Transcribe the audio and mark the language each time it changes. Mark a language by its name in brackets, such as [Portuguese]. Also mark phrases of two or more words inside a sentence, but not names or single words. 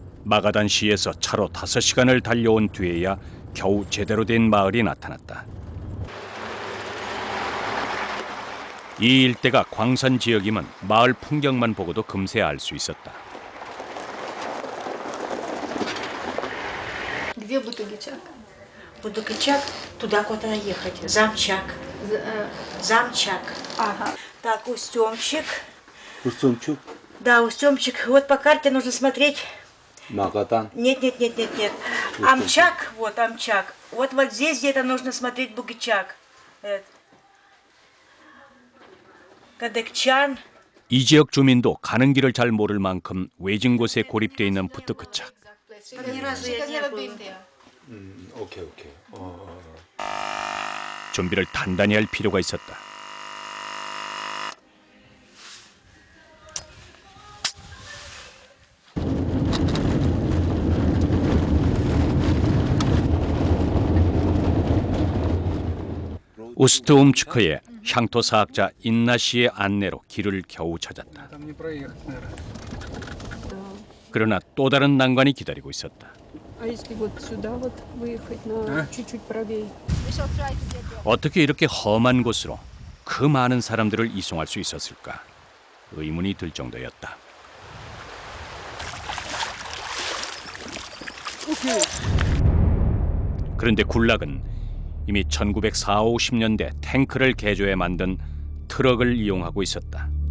[Korean] 마가단시에서 차로 5시간을 달려온 뒤에야 겨우 제대로 된 마을이 나타났다. 이 일대가 광산 지역이면 마을 풍경만 보고도 금세 알 수 있었다. [Russian] Где Бутугичак? Будукачак, туда куда ехать. Замчак. Замчак. Ага. Так, Устемчик. Устюмчук, Да, Устемчик. Вот по карте нужно смотреть. Магадан. Нет. Амчак, вот Амчак. Вот здесь где-то нужно смотреть Бугичак. Кадыкчан. [Korean] 이 지역 주민도 가는 길을 잘 모를 만큼 외진 곳에 고립돼 있는 부트크착. [Russian] Ни разу я не был. [Korean] 오케이. 준비를 단단히 할 필요가 있었다. 우스트움츠크의 향토 사학자 인나 씨의 안내로 길을 겨우 찾았다. 그러나 또 다른 난관이 기다리고 있었다. [Russian] А если вот сюда вот выехать на чуть-чуть правее? [Korean] 어떻게 이렇게 험한 곳으로 그 많은 사람들을 이송할 수 있었을까? 의문이 들 정도였다. 그런데 굴락은 이미 1940~50년대 탱크를 개조해 만든 트럭을 이용하고 있었다.